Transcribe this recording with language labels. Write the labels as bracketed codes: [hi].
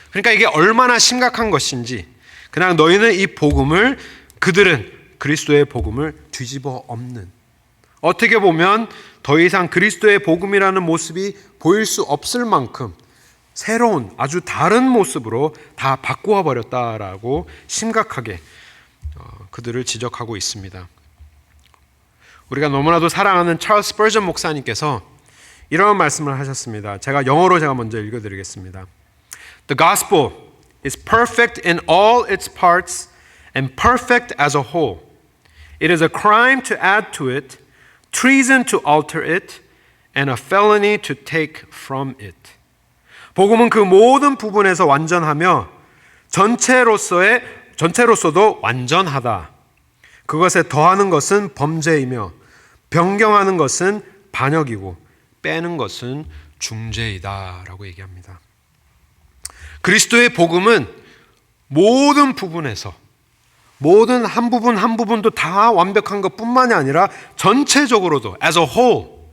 [ko] 그러니까 이게 얼마나 심각한 것인지, 그냥 너희는 이 복음을, 그들은 그리스도의 복음을 뒤집어 엎는, 어떻게 보면 더 이상 그리스도의 복음이라는 모습이 보일 수 없을 만큼 새로운 아주 다른 모습으로 다 바꾸어 버렸다라고 심각하게 그들을 지적하고 있습니다. 우리가 너무나도 사랑하는 찰스 스퍼전 목사님께서 이런 말씀을 하셨습니다. 제가 먼저 읽어드리겠습니다. [en] The gospel is perfect in all its parts and perfect as a whole. It is a crime to add to it, treason to alter it, and a felony to take from it. [ko] 복음은 그 모든 부분에서 완전하며 전체로서도 완전하다. 그것에 더하는 것은 범죄이며 변경하는 것은 반역이고 빼는 것은 중재이다라고 얘기합니다. 그리스도의 복음은 모든 부분에서 모든 한 부분 한 부분도 다 완벽한 것뿐만이 아니라 전체적으로도 [en] as a whole